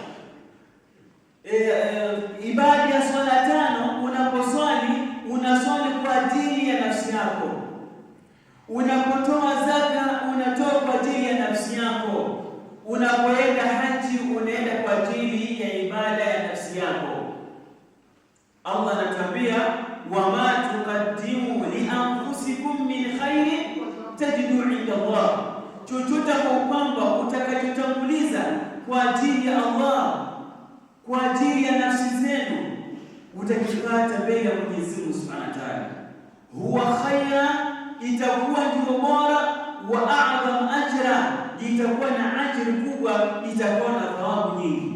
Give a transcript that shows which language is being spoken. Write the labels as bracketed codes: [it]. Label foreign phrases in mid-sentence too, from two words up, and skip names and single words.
[sw] Ibada ya swala tano unaposwali, unaswali kwa ajili ya nafsi yako. Unapotoa zaka, unatoa kwa ajili ya nafsi yako. Unapoenda haji, unaenda kwa ajili ya ibada ya nafsi yako. [ar] Allah anatuambia وما تقدموا لأنفسكم من خير تجدوه عند الله, [sw] chochote kwa kwamba utakachotanguliza kwa ajili ya Allah, kwa ajili ya nafsi zenu, utakipata mbele ya Mwenyezi Mungu [ar] سبحانه وتعالى. هو خيرا, [sw] itakuwa ndio bora, [ar] وأعظم أجرا, [sw] itakuwa na ajira kubwa, itakuwa na thawabu nyingi.